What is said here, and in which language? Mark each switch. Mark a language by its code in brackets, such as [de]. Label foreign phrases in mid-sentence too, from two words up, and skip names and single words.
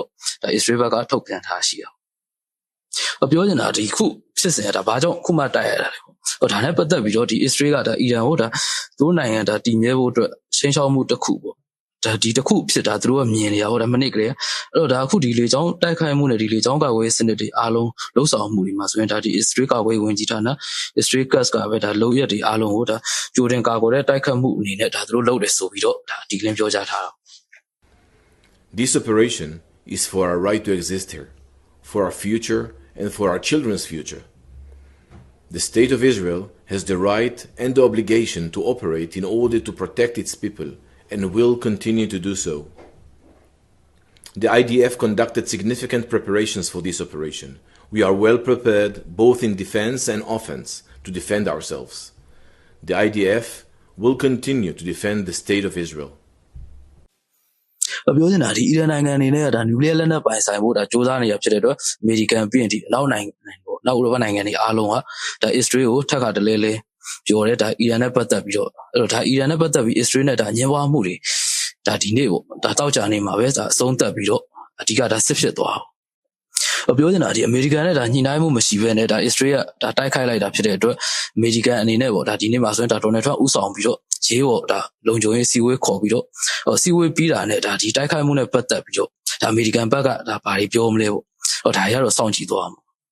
[my] ဒါ Israel ဘက်ကထုတ်ပြန်ထားရှိအောင်ပြောချင်တာဒီခုဖြစ်စဉ်ကဒါဘာကြောင့်ခုမှတိုက်ရတာလဲပေါ့ဒါနဲ့ပတ်သက်ပြီးတော့ဒီ Israel ကဒါအီရန်ကိုဒါသူတို့နိုင်ငံဒါတည်မြဲဖို့အတွက်ရှင်းရှောင်းမှုတစ်ခုပေါ့ဒါဒီတစ်ခုဖြစ်တာသူတို့ကမြင်နေရပေါ့ဒါမနစ်ကလေးအဲ့တော့ဒါအခုဒီလေကြောင်းတိုက်ခိုက်မှုနဲ့ဒီလေကြောင်းကာကွယ်ရေးစနစ်တွေအားလုံးလှုပ်ဆောင်မှုတွေမှာဆိုရင်ဒါဒီ Israel ကာကွယ်ရေးဝန်ကြီးဌာန Israel Cuts ကပဲဒါလုံရက်တွေအားလုံးကိုဒါကြိုတင်ကာကွယ်တဲ့တိုက်ခိုက်မှုအနေနဲ့ဒါသူတို့လုပ်တယ်ဆိုပြီးတော့ဒါဒီကလင်းပြောကြားထားတာ [en] This operation is for our right to exist here, for our future and for our children's future. The State of Israel has the right and the obligation to operate in order to protect its people and will continue to do so. The IDF conducted significant preparations for this operation. We are well prepared both in defense and offense to defend ourselves. The IDF will continue to defend the State of Israel. [my] ပြောချင်တာဒီအီရန်နိုင်ငံအနေနဲ့ဒါနျူကလ িয়ার လက်နက်ပိုင်ဆိုင်ဖို့ဒါစ조사နေရဖြစ်တဲ့အတွက်အမေရိကန်ပြီးရင်ဒီအနောက်နိုင်ငံပေါ့နောက်ဥရောပနိုင်ငံတွေအားလုံးကဒါ Israel ကိုထပ်ခါ တလဲလဲပြောတယ်ဒါအီရန်နဲ့ပတ်သက်ပြီးတော့အဲ့တော့ဒါအီရန်နဲ့ပတ်သက်ပြီး Israel နဲ့ဒါညှင်းပွားမှုတွေဒါဒီနေ့ပေါ့ဒါတောက်ကြနေမှာပဲဒါအဆုံးသတ်ပြီးတော့အဓိကဒါစစ်ဖြစ်သွားအောင်ပြောချင်တာဒီအမေရိကန်နဲ့ဒါညှိနှိုင်းမှုမရှိဘဲနဲ့ဒါ Israel ကဒါတိုက်ခိုက်လိုက်တာဖြစ်တဲ့အတွက်အမေရိကန်အနေနဲ့ပေါ့ဒါဒီနေ့မှာဆိုရင်ဒါ Donald Trump ဦးဆောင်ပြီးတော့ရေးပေါ့ဒါလုံခြုံရေးစီဝေးခေါ်ပြီးတော့စီဝေးပြီးတာနဲ့ဒါဒီတိုက်ခိုက်မှုနဲ့ပတ်သက်ပြီးတော့ဒါအမေရိကန်ဘက်ကဒါဘာတွေပြောမလဲပေါ့ဒါရတော့စောင့်ကြည့်သွားမှာ